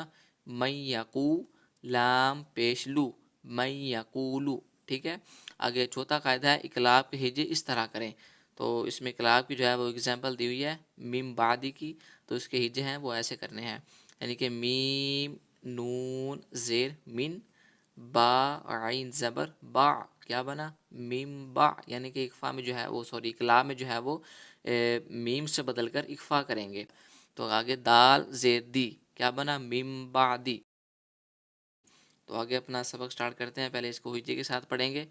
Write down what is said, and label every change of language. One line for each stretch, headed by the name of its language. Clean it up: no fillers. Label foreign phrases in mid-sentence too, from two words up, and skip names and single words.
Arabic: من یقو۔
Urdu: لام پیش لو،
Arabic: من یقولو۔
Urdu: ٹھیک ہے۔ آگے چوتھا قاعدہ ہے اقلاب کے ہجے اس طرح کریں۔ تو اس میں اقلاب کی جو ہے وہ اگزامپل دی ہوئی ہے میم بعدی کی، تو اس کے ہجے ہیں وہ ایسے کرنے ہیں، یعنی کہ میم، نون زیر من، با عین زبر با، کیا بنا؟ میم با، یعنی کہ اقلاب میں جو ہے وہ میم سے بدل کر اخفا کریں گے۔ تو آگے دال زیر دی، کیا بنا؟ میم بعدی۔ تو آگے اپنا سبق سٹارٹ کرتے ہیں، پہلے اس کو ہجے کے ساتھ پڑھیں گے۔